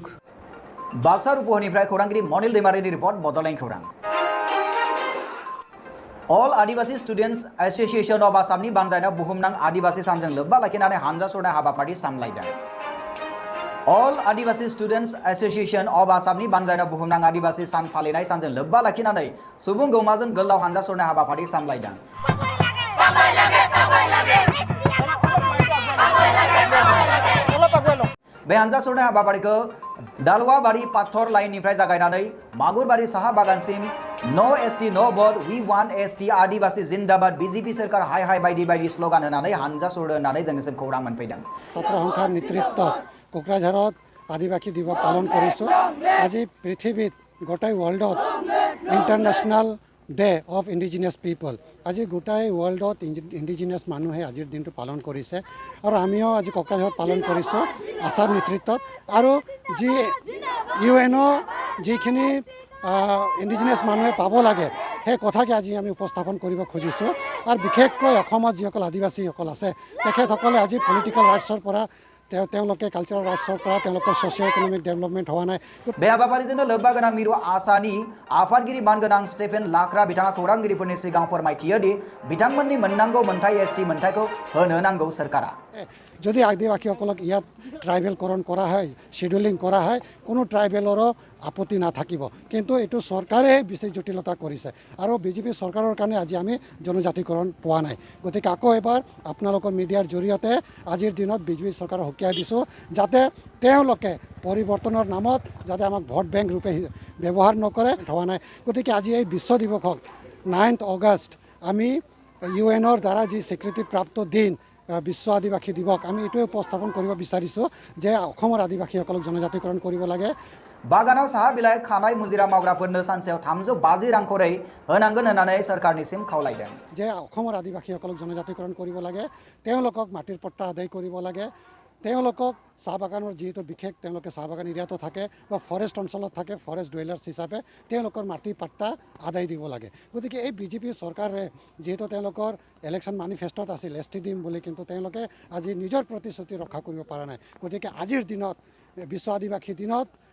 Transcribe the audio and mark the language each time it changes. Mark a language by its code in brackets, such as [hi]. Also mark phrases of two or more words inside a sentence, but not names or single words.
[brx] বাক্সাৰ উপহনিफ्राय खौरांगिरि मनिल दैमारिनि रिपर्ट बड'लेण्ड खौरां All Adivasi Students Association of Assamनि बानजायनायाव बुहुमनां आदिबासि सानजों लोब्बा लाखिनानै हानजा सरनाय हाबाफारि सामलायदों All Adivasi Students Association of Assamनि बानजायनायाव बुहुमनां आदिबासि सान फालिनाय सानजों लोब्बा लाखिनानै सुबुं गौमाजों गोलाव हानजा सरनाय हाबाफारि सामलायदों बे हानजा सरनाय हाबाफारिखौ दालवाबारि पाथर लाइननिफ्राय जागायनानै मागुरबारि साहा बागानसिम [en] no ST no vote we want ST [brx] आदिबासि जिंदाबाद बीजेपी सरकार हाय हाय बायदि बायदि स्लोगान होनानै हानजा सरदो होननानै जोंनिसिम खौरां मोनफैदों [as] ছাত্ৰ সংঘৰ নেতৃত্বত কোকৰাঝাৰত আদিবাসী দিৱস পালন কৰিছোঁ আজি পৃথিৱীত গোটেই ৱৰ্ল্ডত [en] International Day of Indigenous People [as] আজি গোটেই ৱৰ্ল্ডত ইণ্ডিজিনিয়াছ মানুহে আজিৰ দিনটো পালন কৰিছে আৰু আমিও আজি কোকৰাঝাৰত পালন কৰিছোঁ আশাৰ নেতৃত্বত আৰু যি ইউএনও যিখিনি ইণ্ডিজিনিয়াছ মানুহে পাব লাগে সেই কথাকে আজি আমি উপস্থাপন কৰিব খুজিছোঁ আৰু বিশেষকৈ অসমত যিসকল আদিবাসীসকল আছে তেখেতসকলে আজি [en] political rights [as] পৰা তেওঁলোকে [en] cultural rights [as] পৰা তেওঁলোকৰ [en] socio economic development [as] হোৱা নাই [brx] बे हाबाफारिजोंनो लोब्बा गोनां मिरु आसानि आफादगिरि मानगोनां स्टेफेन लाक्रा बिथाङा खौरांगिरिफोरनि सिगाङाव फोरमायथियो दि बिथांमोननि मोननांगौ मोनथाय एसटी मोनथायखौ होनो नांगौ सरकारा [as] যদি আদিবাসীসকলক ইয়াত ট্ৰাইবেলকৰণ কৰা হয় শিডিউলিং কৰা হয় কোনো ট্ৰাইবেলৰো আপত্তি নাথাকিব কিন্তু এইটো চৰকাৰে বিশেষ জটিলতা কৰিছে আৰু বিজেপি চৰকাৰৰ কাৰণে আজি আমি জনজাতিকৰণ পোৱা নাই গতিকে আকৌ এবাৰ আপোনালোকৰ মিডিয়াৰ জৰিয়তে আজিৰ দিনত বিজেপি চৰকাৰক সকীয়াই দিছোঁ যাতে তেওঁলোকে পৰিৱৰ্তনৰ নামত যাতে আমাক [en] vote bank [as] ৰূপে ব্যৱহাৰ নকৰে হোৱা নাই গতিকে আজি এই বিশ্ব দিৱসক 9 আগষ্ট আমি ইউএনৰ দ্বাৰা যি স্বীকৃতিপ্ৰাপ্ত দিন বিশ্ব আদিবাসী দিৱস আমি এইটোৱে উপস্থাপন কৰিব বিচাৰিছোঁ যে অসমৰ আদিবাসীসকলক জনজাতিকৰণ কৰিব লাগে [brx] बागानाव साहा बिलाइ खानाय मुजिरा मावग्राफोरनो सानसेयाव 350 रां खरै होनांगोन होननानै सरकारनिसिम खावलायदों [as] যে অসমৰ আদিবাসীসকলক জনজাতিকৰণ কৰিব লাগে তেওঁলোকক মাটিৰ পট্টা আদায় কৰিব লাগে তেওঁলোকক চাহ বাগানৰ যিহেতু বিশেষ তেওঁলোকে চাহ বাগান এৰিয়াতো থাকে বা ফৰেষ্ট অঞ্চলত থাকে [en] forest dwellers [as] হিচাপে তেওঁলোকৰ মাটি পাট্টা আদায় দিব লাগে গতিকে এই বিজেপি চৰকাৰে যিহেতু তেওঁলোকৰ [en] election manifesto [as] আছিল এছটি দিম বুলি কিন্তু তেওঁলোকে আজি নিজৰ প্ৰতিশ্ৰুতি ৰক্ষা কৰিব পৰা নাই গতিকে আজিৰ দিনত বিশ্ব আদিবাসী দিনত